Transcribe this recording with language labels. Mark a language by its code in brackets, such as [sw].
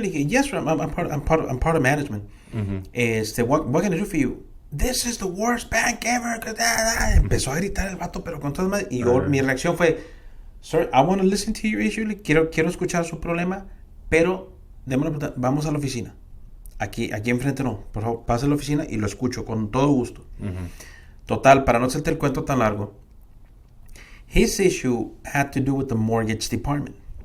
[es] Le dije, [en] "Yes, sir, I'm part of management." What can I do for you? "This is the worst bank ever." [es] Empezó a gritar el vato, pero con todas madres. Y mi reacción fue, [en] "Sir, I want to listen to your issue." [es] Quiero escuchar su problema, pero vamos a la oficina. Aquí enfrente no. Por favor, pase a la oficina y lo escucho con todo gusto. Total, para no hacerte el cuento tan largo, [en] his issue had to do with the mortgage department.